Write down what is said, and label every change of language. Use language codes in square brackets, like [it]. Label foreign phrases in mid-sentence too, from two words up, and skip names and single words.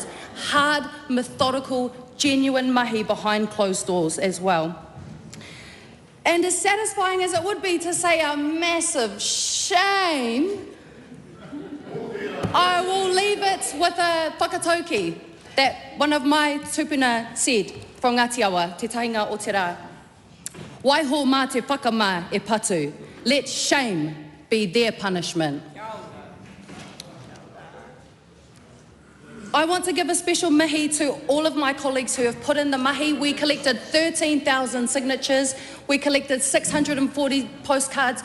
[en] Hard, methodical, genuine mahi behind closed doors as well. And as satisfying as it would be to say a massive shame, I will leave it with a whakatauki that one of my tupuna said from Ngāti Awa, Te Tahinga o Te Rā. [mi] Waiho mā te whakamā e patu, [en] let shame be their punishment. I want to give a special mihi to all of my colleagues who have put in the mahi. We collected 13,000 signatures. We collected 640 postcards.